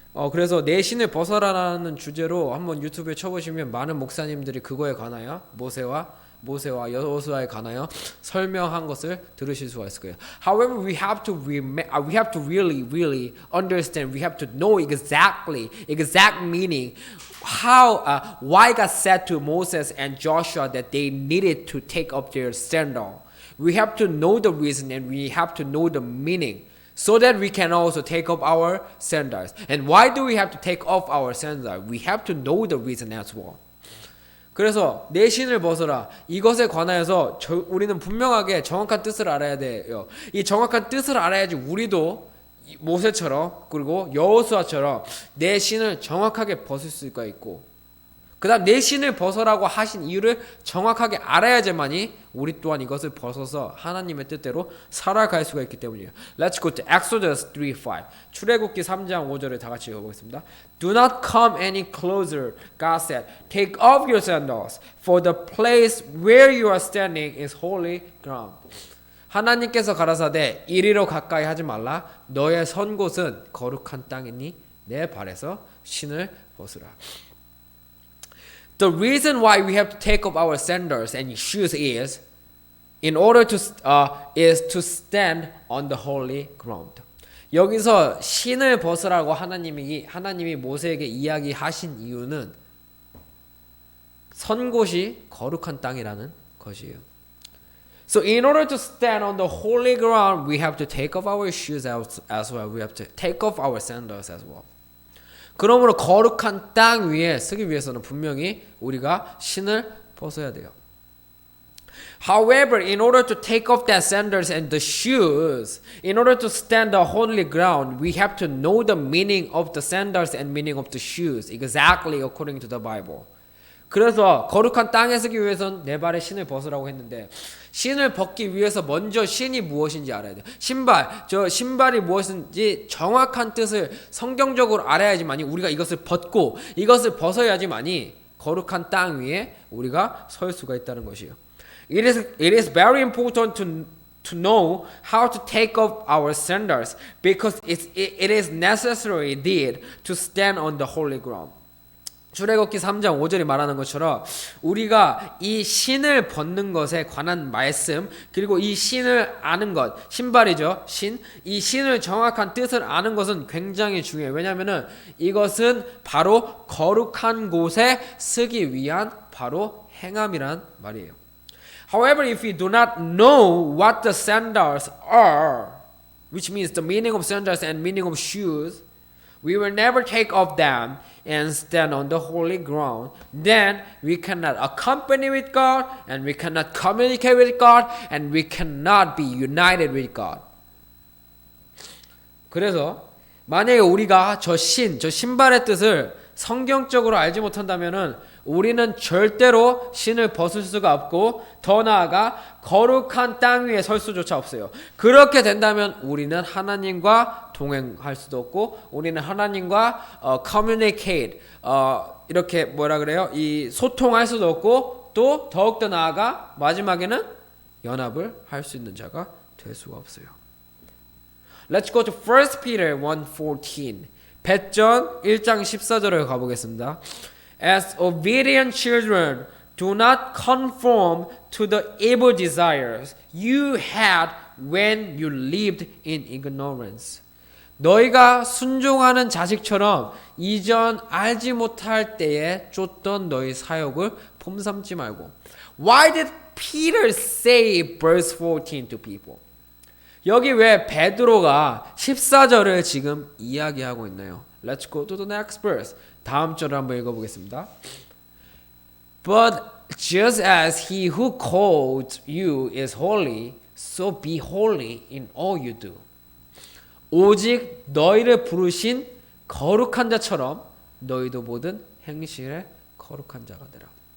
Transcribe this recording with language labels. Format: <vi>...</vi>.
<ko>그래서 내 신을 벗어라라는 주제로 한번 유튜브에 쳐보시면 많은 목사님들이 그거에 관하여 모세와 여호수아에 관하여 설명한 것을 들으실 수가 있을 거예요.</ko> <en>However, we have to really understand. We have to know exact meaning. Why God said to Moses and Joshua that they needed to take up their sandal. We have to know the reason and we have to know the meaning, so that we can also take off our sandals. And why do we have to take off our sandals? We have to know the reason as well.</en> <ko>그래서 내 신을 벗어라. 이것에 관하여서 우리는 분명하게 정확한 뜻을 알아야 돼요. 이 정확한 뜻을 알아야지 우리도 모세처럼 그리고 여호수아처럼 내 신을 정확하게 벗을 수가 있고, 그 다음 내 신을 벗어라고 하신 이유를 정확하게 알아야지만이 우리 또한 이것을 벗어서 하나님의 뜻대로 살아갈 수가 있기 때문이에요.</ko> <en>Let's go to Exodus 3:5.</en> <ko>출애굽기 3장 5절을 다 같이 읽어보겠습니다.</ko> <en>Do not come any closer, God said. Take off your sandals, for the place where you are standing is holy ground.</en> <ko>하나님께서 가라사대 이리로 가까이 하지 말라. 너의 선 곳은 거룩한 땅이니 내 발에서 신을 벗으라.</ko> <en>The reason why we have to take off our sandals and shoes is to stand on the holy ground.</en> <ko>여기서 신을 벗으라고 하나님이 모세에게 이야기하신 이유는 선 곳이 거룩한 땅이라는 것이에요.</ko> <en>So in order to stand on the holy ground, we have to take off our shoes as well. We have to take off our sandals as well.</en> <ko>그러므로 거룩한 땅 위에 서기 위해서는 분명히 우리가 신을 벗어야 돼요.</ko> <en>However, in order to take off the sandals and the shoes, in order to stand the holy ground, we have to know the meaning of the sandals and meaning of the shoes exactly according to the Bible.</en> <ko>그래서 거룩한 땅에 서기 위해서는 내 발에 신을 벗으라고 했는데, 신을 벗기 위해서 먼저 신이 무엇인지 알아야 돼요. 신발이 무엇인지 정확한 뜻을 성경적으로 알아야지만이 우리가 이것을 벗고 이것을 벗어야지만이 거룩한 땅 위에 우리가 설 수가 있다는 것이에요.</ko> <en>It is very important to know how to take off our sandals because it is necessary deed to stand on the holy ground.</en> <ko>출애굽기 3장 5절이 말하는 것처럼 우리가 이 신을 벗는 것에 관한 말씀 그리고 이 신을 아는 것 신발이죠. 이 신을 정확한 뜻을 아는 것은 굉장히 중요해요. 왜냐하면 이것은 바로 거룩한 곳에 쓰기 위한 바로 행함이란 말이에요.</ko> <en>However, if we do not know what the sandals are, which means the meaning of sandals and meaning of shoes, we will never take off them and stand on the holy ground. Then we cannot accompany with God, and we cannot communicate with God, and we cannot be united with God.</en> <ko>그래서 만약에 우리가 저 신발의 뜻을 성경적으로 알지 못한다면은 우리는 절대로 신을 벗을 수가 없고 더 나아가 거룩한 땅 위에 설 수조차 없어요. 그렇게 된다면 우리는 하나님과 동행할 수도 없고 우리는 하나님과 communicate 이렇게 뭐라 그래요? 이 소통할 수도 없고 또 더욱더 나아가 마지막에는 연합을 할 수 있는 자가 될 수가 없어요.</ko> <en>Let's go to 1 Peter 1:14.</en> <ko>베전 1장 14절을 가보겠습니다.</ko> <en>As obedient children, do not conform to the evil desires you had when you lived in ignorance.</en> <ko>너희가 순종하는 자식처럼 이전 알지 못할 때에 쫓던 너희 사욕을 폼삼지 말고.</ko> <en>Why did Peter say verse 14 to people?</en> <ko>여기 왜 베드로가 14절을 지금 이야기하고 있나요?</ko> <en>Let's go to the next verse.</en> <ko>다음 절을 한번 읽어보겠습니다.</ko> <en>But just as he who called you is holy, so be holy in all you do.</en> <ko>오직 너희를 부르신 거룩한 자처럼 너희도 모든 행실에 거룩한 자가 되라.</ko>